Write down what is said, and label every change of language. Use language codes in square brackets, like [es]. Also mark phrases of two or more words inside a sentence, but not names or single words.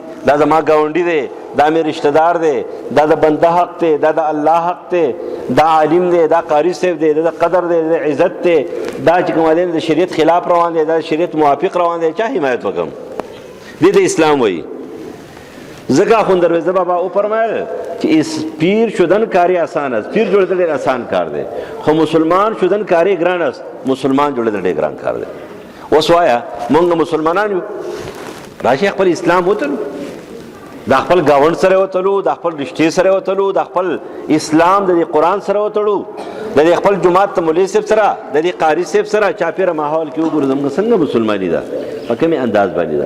[ps] دا زما ګاونډي دی، دا مې رشتہ دار دی، دا د بنده حق دی، دا د الله حق دی، دا عالم دی، دا قاری صاحب دی، دا د قدر دی، دا عزت دی، دا چې کوم دی د شریعت خلاف روان دی، دا شریعت موافق روان دی، چا حمایت وکړم؟ دې ته اسلام وایي. ځکه اخوند درویزه بابا او فرمایل چې [fa] پیر شدن کاری آسان است، [ps] پیر جوړېدل ډېر آسان کار دی، خو [fa] مسلمان شدن کاری ګران است، [ps] مسلمان جوړېدل ډېر ګران کار دی. اوس وایه مونږ مسلمانان یو، راشي خپل اسلام وتلو، د خپل ګاونډ سره وتلو، د خپل رشتې سره وتلو، د خپل اسلام د قرآن سره وتلو، د خپل جماعت ته مولوي صاحب سره، د قاري صاحب سره چاپېره ماحول کې وګورو زموږ څنګه مسلماني ده، په کومې انداز باندې ده.